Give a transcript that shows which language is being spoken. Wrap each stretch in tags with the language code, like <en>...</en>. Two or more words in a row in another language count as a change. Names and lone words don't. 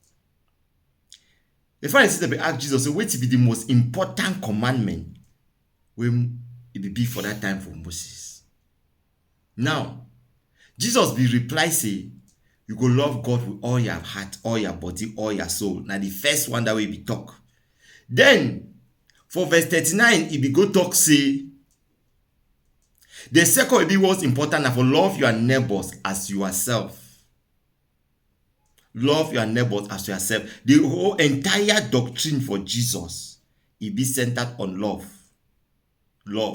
<pcm>The Pharisees dem be ask Jesus say wetin be the most important commandment wey e be for that time for Moses. Now, Jesus be reply say you go love God with all your heart, all your body, all your soul. Na the first one that way be talk. Then for verse 39, e be go talk say the second be what's important na for love your neighbors as yourself. Love your neighbors as yourself. The whole entire doctrine for Jesus, e be centered on love. Love.</pcm>